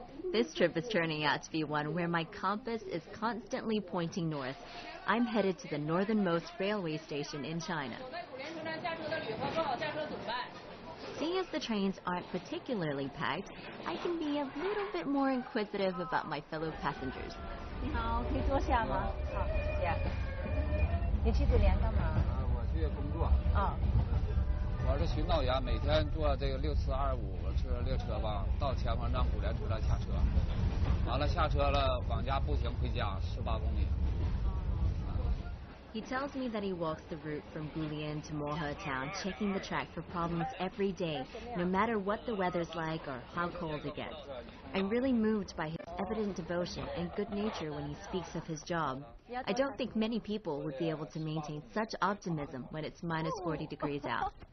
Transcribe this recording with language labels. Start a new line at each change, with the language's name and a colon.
English: This trip is turning out to be one where my compass is constantly pointing north. I'm headed to the northernmost railway station in China. Seeing as the trains aren't particularly packed, I can be a little bit more inquisitive about my fellow passengers.
Chinese: 你好，可以坐下吗？好，谢谢。你去Gulian干嘛？我去工作。我是巡道员，每天坐这个6425车列车吧，到前方站Gulian车站下车，完了下车了往家步行回家18公里。
English: He tells me that he walks the route from Gulian to Mohe town, checking the track for problems every day, no matter what the weather's like or how cold it gets. I'm really moved by his evident devotion and good nature when he speaks of his job. I don't think many people would be able to maintain such optimism when it's minus 40 degrees out.